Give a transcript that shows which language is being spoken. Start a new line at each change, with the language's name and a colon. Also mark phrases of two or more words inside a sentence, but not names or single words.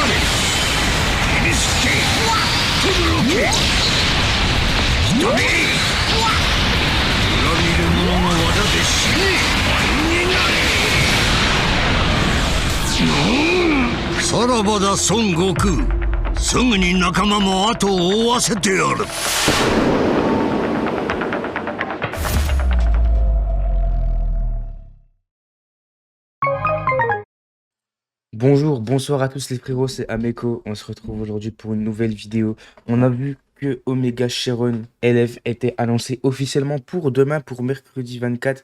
Japanese: 切りつけとどろけ一人裏切る者の技で死ね。さらばだ孫悟空。すぐに仲間も後を追わせてやる。
French: Bonjour, bonsoir à tous les frérots, c'est Ameko. On se retrouve aujourd'hui pour une nouvelle vidéo. On a vu que Omega Shenron LF était annoncé officiellement pour demain, pour mercredi 24.